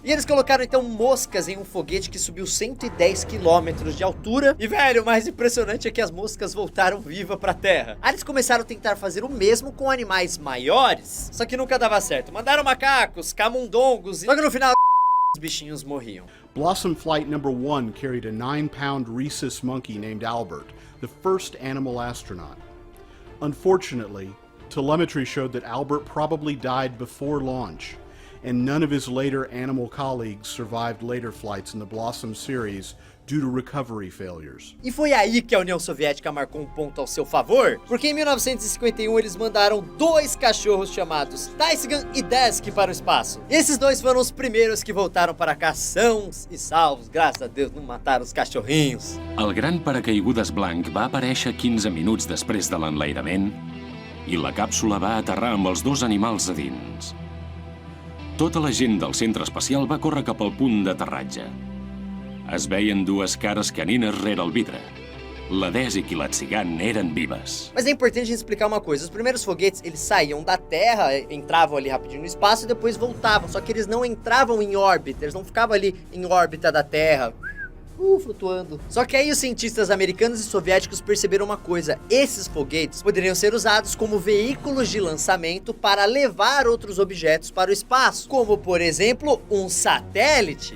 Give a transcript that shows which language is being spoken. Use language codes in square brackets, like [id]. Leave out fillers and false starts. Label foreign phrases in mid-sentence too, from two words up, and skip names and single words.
[pt] E eles colocaram então moscas em um foguete que subiu 110 quilômetros de altura. E velho, o mais impressionante é que as moscas voltaram vivas pra Terra. Aí eles começaram a tentar fazer o mesmo com animais maiores, só que nunca dava certo. Mandaram macacos, camundongos, só que no final os bichinhos morriam. [en] Blossom Flight Number 1 carried a 9-pound rhesus monkey named Albert, the first animal astronaut. Unfortunately, telemetry showed that Albert probably died before launch, and none of his later animal colleagues survived later flights in the Blossom series due to recovery failures. [pt] E foi aí que a União Soviética marcou um ponto ao seu favor, porque em 1951 eles mandaram dois cachorros chamados Taisgan e Desk para o espaço. E esses dois foram os primeiros que voltaram para cá sãos e salvos, graças a Deus não mataram os cachorrinhos. [ca] El gran paracaigudes blanc va aparèixer 15 minuts després de l'enlairament i la càpsula va aterrar amb els dos animals a dins. Tota la gent del centre espacial va córrer cap al punt d'aterratge. Es veien dues cares canines rere el vidre. La Desic e la Tsigan eren vives. [pt] Mas é importante a gente explicar uma coisa. Os primeiros foguetes, eles saíam da Terra, entravam ali rapidinho no espaço e depois voltavam. Só que eles não entravam em órbita, eles não ficavam ali em órbita da Terra, flutuando. Só que aí os cientistas americanos e soviéticos perceberam uma coisa: esses foguetes poderiam ser usados como veículos de lançamento para levar outros objetos para o espaço, como por exemplo um satélite.